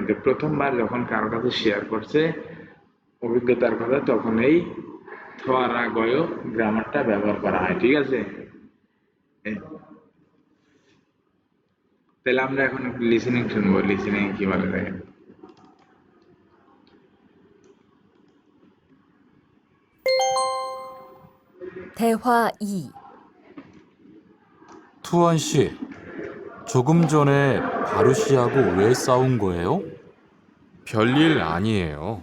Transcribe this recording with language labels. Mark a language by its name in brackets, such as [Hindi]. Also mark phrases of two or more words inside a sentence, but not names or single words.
[Bangla] তো প্রথমবার যখন কারোর কাছে শেয়ার করছে অভিজ্ঞতার কথা তখন এই থোয়ারা গয় গ্রামারটা ব্যবহার করা হয়, ঠিক আছে। তাহলে আমরা এখন লিসেনিং শুনবো, লিসেনিং কি বলে দেখেন। [Korean] 대화 2. 투원 씨, 조금 전에 바루 씨하고 왜 싸운 거예요? 별일 아니에요.